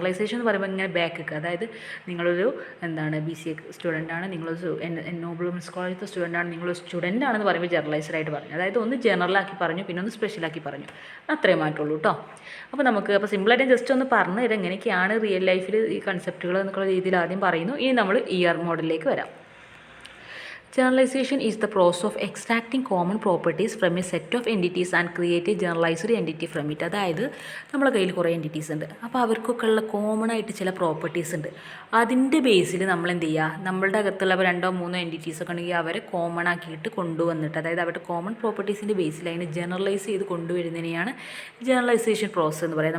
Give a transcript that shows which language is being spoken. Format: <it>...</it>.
<ml>Generalisation എന്ന് പറയുമ്പോൾ ഇങ്ങനെ ബാക്ക്, അതായത് നിങ്ങളൊരു BCA സ്റ്റുഡൻ്റാണ്, നിങ്ങളൊരു നോബൽ വുമൻസ് കോളേജിലത്തെ സ്റ്റുഡൻ്റാണ്, നിങ്ങളൊരു സ്റ്റുഡൻ്റ് ആണെന്ന് പറയുമ്പോൾ ജനറലൈസ്ഡ് ആയിട്ട് പറഞ്ഞു. അതായത് ഒന്ന് ജനറലാക്കി പറഞ്ഞു, പിന്നെ ഒന്ന് സ്പെഷ്യലാക്കി പറഞ്ഞു. അത്രേ മാറ്റുള്ളൂ കേട്ടോ. അപ്പോൾ സിമ്പിളായിട്ട് ജസ്റ്റ് ഒന്ന് പറഞ്ഞു തരാം എങ്ങനെയൊക്കെയാണ് റിയൽ ലൈഫിൽ ഈ കൺസെപ്റ്റുകൾ എന്നുള്ള രീതിയിൽ ആദ്യം പറയുന്നു. ഇനി നമ്മൾ ER മോഡലിലേക്ക് വരാം.</ml> <en>Generalization is the process of extracting common properties from a set of entities and create a generalized entity from it.</en> <ml>അതായത് നമ്മളെ കയ്യിൽ കുറേ എൻറ്റിറ്റീസ് ഉണ്ട്, അപ്പോൾ അവർക്കൊക്കെ ഉള്ള കോമൺ ആയിട്ട് ചില പ്രോപ്പർട്ടീസ് ഉണ്ട്. അതിൻ്റെ ബേസിൽ നമ്മൾ എന്ത് ചെയ്യുക, നമ്മളുടെ അകത്തുള്ള 2-3 എൻറ്റിറ്റീസ് ഒക്കെ ഉണ്ടെങ്കിൽ അവരെ കോമൺ ആക്കിയിട്ട് കൊണ്ടുവന്നിട്ട്, അതായത് അവരുടെ കോമൺ പ്രോപ്പർട്ടീസിൻ്റെ ബേസിൽ അതിനെ ജനറലൈസ് ചെയ്ത് കൊണ്ടുവരുന്നതിനെയാണ് ജനറലൈസേഷൻ പ്രോസസ്സ് എന്ന് പറയുന്നത്.</ml>